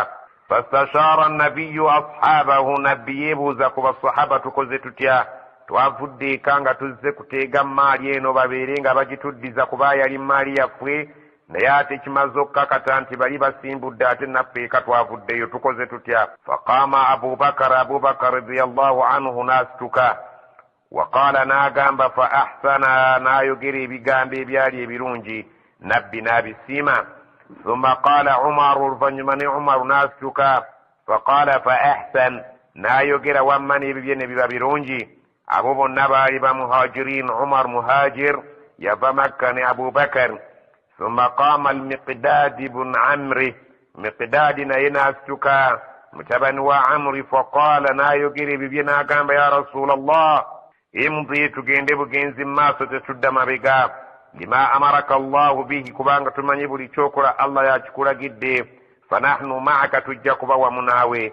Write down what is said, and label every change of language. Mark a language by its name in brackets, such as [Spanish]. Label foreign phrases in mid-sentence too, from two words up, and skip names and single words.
[Arabic] فاستشار النبي أصحابه, [Ganda] nabbi yeebuuza ku basahaba, tukoze tutya? Twavudde eka nga tuzze kuteega maali eno babeere nga bagituddiza kuba yali maali yaffe, naye ate kimaze okukakata nti bali basimbudde ate naffe eka twavuddeyo, tukoze tutya? [Arabic] فقام أبو بكر رضي الله عنه [Ganda] n'asituka, waqala n'agamba [Arabic] فأحسن, [Ganda] n'ayogera ebigambo ebyali ebirungi, nabbi n'abisiima. [Arabic] ثم قال عمر, [Ganda] oluvannyuma ne Umar n'asituka, [Arabic] فقال فأحسن, [Ganda] n'ayogera wamma n'ebibye ne biba birungi. Abo bonna baali ba muhajirin, Umar muhajir yava Makka ne Abubakar. [Arabic] ثم قام المقداد بن عمرو, [Ganda] Miqdad naye n'asituka mutabani wa Amri, faqala, n'ayogera ebibye n'agamba, [Arabic] يا رسول الله امض, [Ganda] tugende bugenzi maaso tetudda mabega, [Arabic] لما أمرك الله به, [Ganda] kubanga tumanyi buli kyokola Allah yakikulagidde, [Arabic] فنحن معك, [Ganda] tujja kuba wamu naawe.